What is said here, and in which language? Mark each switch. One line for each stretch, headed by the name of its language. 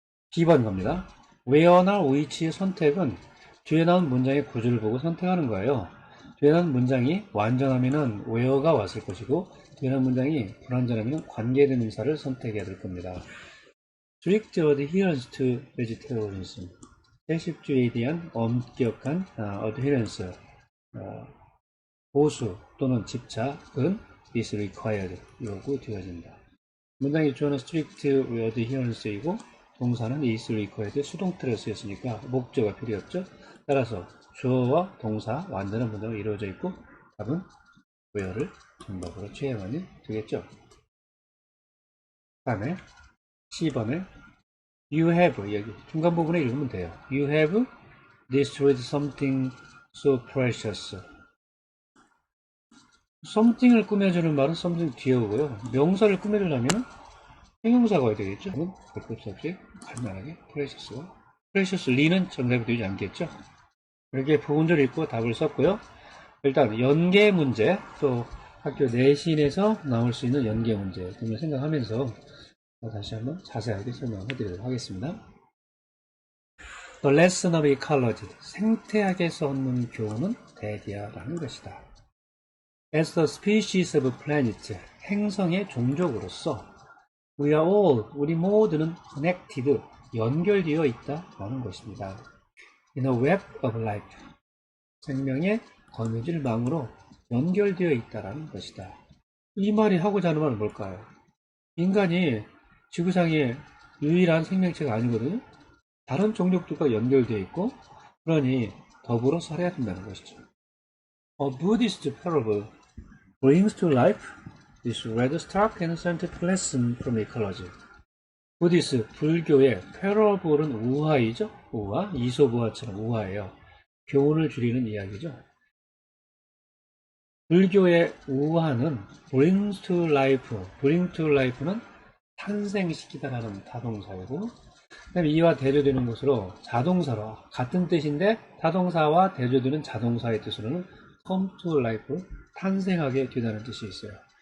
Korean: B번 겁니다. where나 which 선택은 뒤에 나온 문장의 구조를 보고 선택하는 거예요. 뒤에 나온 문장이 완전하면은 where가 왔을 것이고, 뒤에 나온 문장이 불완전하면 관계대명사를 선택해야 될 겁니다.
English: strict adherence to vegetarianism.
Korean: 채식주의에 대한 엄격한 adherence, 보수 또는 집착은 is required, 요구되어진다. 문장의 주어는 strict adherence이고 동사는 is required, 수동태로 쓰였으니까 목적어가 필요 없죠. 따라서 주어와 동사 완전한 문장으로 이루어져 있고 답은 where를 정답으로 취하면 되겠죠. 다음에 C번에
English: You have,
Korean: 여기 중간 부분에 읽으면 돼요.
English: You have destroyed something so precious.
Korean: something을 꾸며주는 말은 something 뒤에 오고요. 명사를 꾸며주려면 형용사가 와야 되겠죠. 그럼 별것 없이 간단하게 precious가, precious 리는 정답이 되지 않겠죠. 이렇게 부분적으로 읽고 답을 썼고요. 일단 연계 문제, 또 학교 내신에서 나올 수 있는 연계 문제 등을 생각하면서 다시 한번 자세하게 설명해 드리도록 하겠습니다.
English: The lesson of ecology,
Korean: 생태학에서 얻는 교훈은 대디아라는 것이다.
English: As the species of planet,
Korean: 행성의 종족으로서
English: we are all,
Korean: 우리 모두는
English: connected,
Korean: 연결되어 있다라는 것입니다.
English: In a web of life,
Korean: 생명의 거미줄망으로 연결되어 있다라는 것이다. 이 말이 하고자 하는 말은 뭘까요? 인간이 지구상의 유일한 생명체가 아니거든요. 다른 종족들과 연결되어 있고, 그러니 더불어 살아야 된다는 것이죠.
English: A Buddhist parable brings to life this rather stark and scientific lesson from ecology.
Korean: 부디스, 불교의 패러블은 우화이죠. 우화, 이솝우화처럼 우화예요. 교훈을 줄이는 이야기죠. 불교의 우화는 brings to life, bring to life는 탄생시키다라는 타동사이고, 그다음에 이와 대조되는 것으로 자동사로 같은 뜻인데 타동사와 대조되는 자동사의 뜻으로는 come to life, 탄생하게 되다는 뜻이 있어요.